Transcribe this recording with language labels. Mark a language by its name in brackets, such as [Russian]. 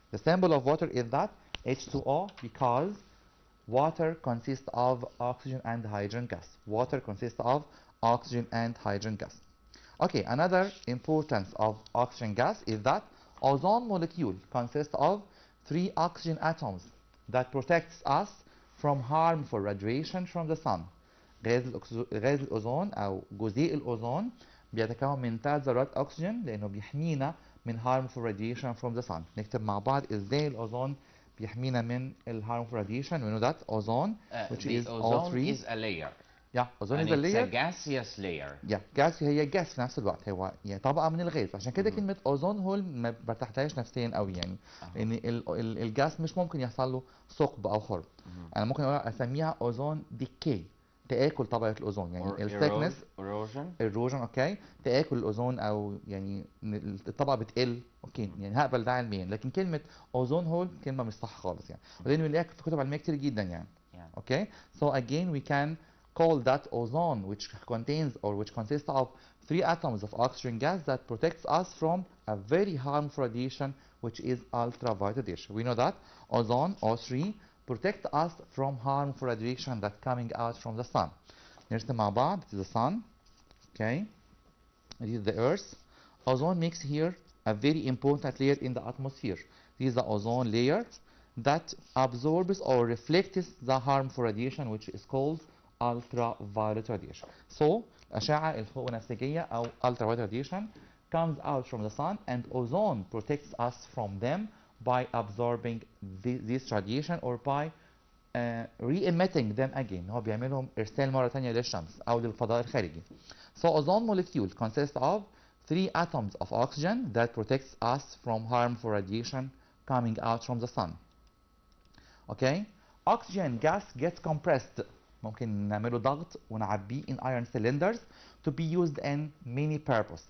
[English] The symbol of water is that H2O because water consists of oxygen and hydrogen gas. Water consists of oxygen and hydrogen gas. Okay, another importance of oxygen gas is that ozone molecule consists of 3 oxygen atoms that protects us from harmful radiation from the sun. [Arabic] غاز الأوزون أو جزيء الأوزون بيتكون من 3 ذرات أكسجين لأنه بيحمينا من [English] harmful radiation from the sun. [Arabic] نكتب مع بعض إزاي الأوزون بيحمينا من [English] harmful radiation. We know that ozone, which is all 3. is a layer. ozone and is a layer. It's a gaseous layer. [Arabic] gas هي gas في نفس الوقت. هو يعني طبقة من الغاز. عشان كده كلمة اوزون هول ما برتاحلهاش نفسيا قوي يعني. لأن الجاس مش ممكن يحصل له ثقب أو خرم. أنا ممكن أسميها اوزون ديكي. تآكل طبقة الأوزون يعني الثيكنس erosion اوكي تآكل الأوزون أو يعني الطبقة بتقل اوكي يعني هقبل ده علميا لكن كلمة اوزون هول كلمة مش صح خالص يعني ودي بنلاقيها في كتب علمية كتير جدا يعني اوكي [English] so again we can call that ozone which contains or which consists of 3 atoms of oxygen gas that protects us from a very harmful radiation which is ultraviolet radiation. We know that ozone O3 protect us from harmful radiation that coming out from the sun. [Arabic] نرسم مع بعض. [English] This is the sun. Okay. This is the earth. Ozone makes here a very important layer in the atmosphere. This is the ozone layer that absorbs or reflects the harmful radiation which is called ultraviolet radiation. So [Arabic] الأشعة الفوق بنفسجية أو [English] ultraviolet radiation comes out from the sun and ozone protects us from them by absorbing this radiation or by re-emitting them again. [Arabic] هو بيعملهم إرسال مرة تانية للشمس أو للفضاء الخارجي. [English] So ozone molecule consists of 3 atoms of oxygen that protects us from harmful radiation coming out from the sun. Okay? Oxygen gas gets compressed. [Arabic] ممكن نعمله ضغط ونعبيه [English] in iron cylinders to be used in many purpose.